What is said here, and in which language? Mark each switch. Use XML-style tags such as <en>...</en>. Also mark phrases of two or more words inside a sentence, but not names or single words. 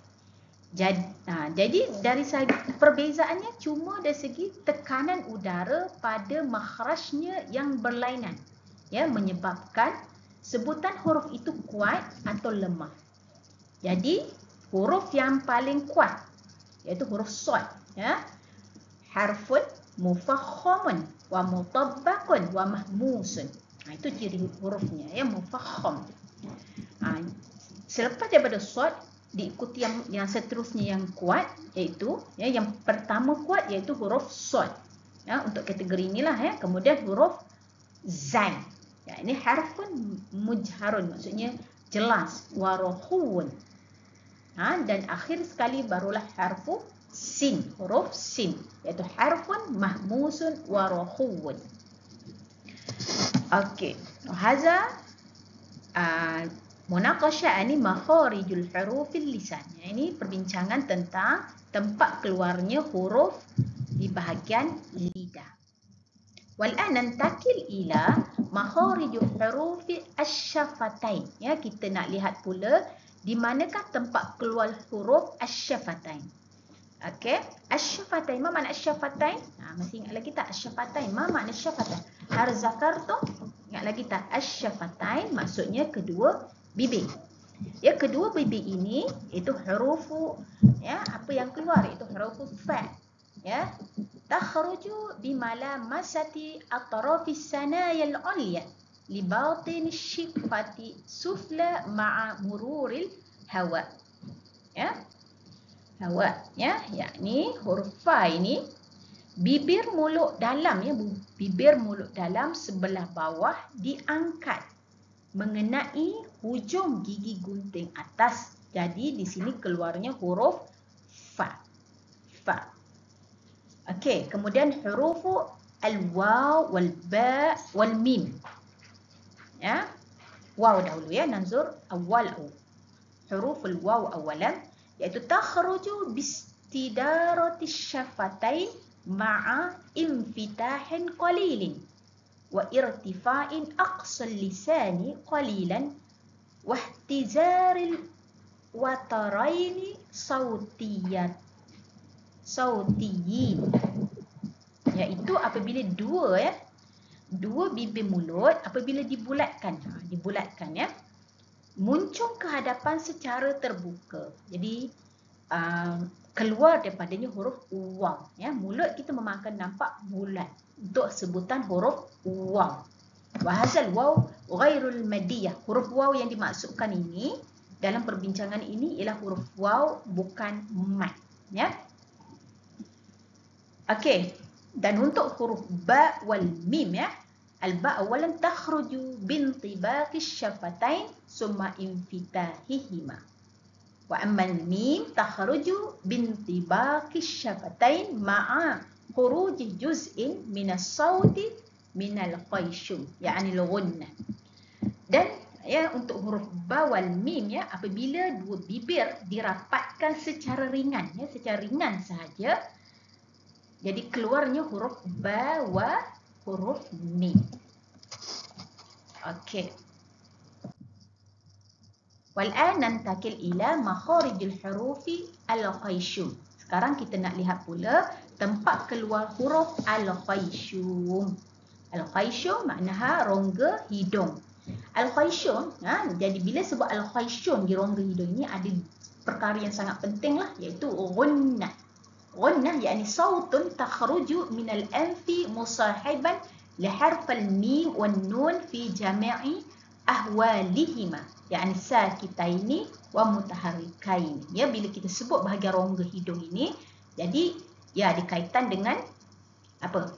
<ms>Jadi dari segi perbezaannya cuma dari segi tekanan udara pada makhrajnya yang berlainan, ya, menyebabkan sebutan huruf itu kuat atau lemah. Jadi huruf yang paling kuat iaitu huruf sad,</ms> <ar>يا، حرف مفخم ومطبق ومهموس.</ar> <ms>Itu ciri hurufnya ya, mufakham. Selepas daripada sad diikuti yang seterusnya yang kuat, iaitu ya, yang pertama kuat iaitu huruf sad. Ya, untuk kategori inilah ya. Kemudian huruf zai. Ya, ini</ms> <ar>حرف مجهور,</ar> <ms>maksudnya jelas,</ms> <ar>ورخو.</ar> <ms>Dan akhir sekali barulah harfu sin, huruf sin, iaitu</ms> <ar>حرف مهموس ورخو.</ar> <ms>Okey.</ms> <ar>هذه مناقشة عن مخارج حروف اللسان.</ar> <ms>Ini perbincangan tentang tempat keluarnya huruf di bahagian lidah.</ms> <ar>والآن ننتقل إلى مخارج حروف الشفتين.</ar> <ms>Ya, kita nak lihat pula di manakah tempat keluar huruf asy-syafatain. Okey, asy-syafatain. Apa makna asy-syafatain? Masih ingat lagi tak asy-syafatain? Apa makna syafatain?</ms> <ar>هل ذكرت?</ar> <ms>Ingat lagi tak? Asy-syafatain maksudnya kedua bibir. Ya, kedua bibir ini itu hurufu, ya, apa yang keluar itu hurufu fa.</ms> <ar>يا، تخرج بملامسة أطراف الثنايا العليا لباطن الشفة السفلى مع مرور الهواء. يا.</ar> <ms>Hawa, ya, yakni huruf fa ini bibir mulut dalam, ya, bibir mulut dalam sebelah bawah diangkat mengenai hujung gigi gunting atas. Jadi di sini keluarnya huruf fa. Fa. Okey, kemudian huruf</ms> <ar>الواو والباء والميم.</ar> <ms>Ya. Waw dahulu, ya,</ms> <ar>ننظر أول حرف الواو أولا, iaitu تخرج باستدارة الشفتين مع انفتاح قليل وارتفاع أقصى اللسان قليلا واهتزاز الوترين الصوتيين,</ar> <ms>iaitu apabila dua bibir mulut apabila dibulatkan, ya, muncul ke hadapan secara terbuka. Jadi keluar daripadanya huruf waw, ya. Mulut kita memang akan nampak bulat untuk sebutan huruf waw.</ms> <ar>وهذا الواو غير المدية.</ar> <ms>Huruf waw yang dimaksudkan ini dalam perbincangan ini ialah huruf waw, bukan mad, ya. Okey, dan untuk huruf</ms> <ar>الباء والميم, ya, الباء أولا تخرج بانطباق الشفتين ثم انفتاحهما. وأما الميم تخرج بانطباق الشفتين مع خروج جزء من الصوت من الخيشوم,</ar> <ms>yakni al-ghunnah. Dan, ya, untuk huruf</ms> <ar>الباء والميم,</ar> <ms>ya, apabila dua bibir dirapatkan secara ringan, ya, secara ringan sahaja, jadi keluarnya huruf ba wa huruf mim. Okey.</ms> <ar>والآن ننتقل إلى مخارج حروف الخيشوم.</ar> <ms>Sekarang kita nak lihat pula tempat keluar huruf al-qayshum. Al-qayshum maknanya rongga hidung. Al-qayshum, jadi bila sebut al-qayshum di rongga hidung ini ada perkara yang sangat penting lah, iaitu ghunnah.</ms> <ar>غنة يعني صوت يخرج من الأنف مصاحبا لحرف الميم والنون في جميع أحوالهما، يعني ساكنين ومتحركين.</ar> <ms>Ya, bila kita sebut bahagian rongga hidung ini, jadi ya dikaitan dengan apa?</ms>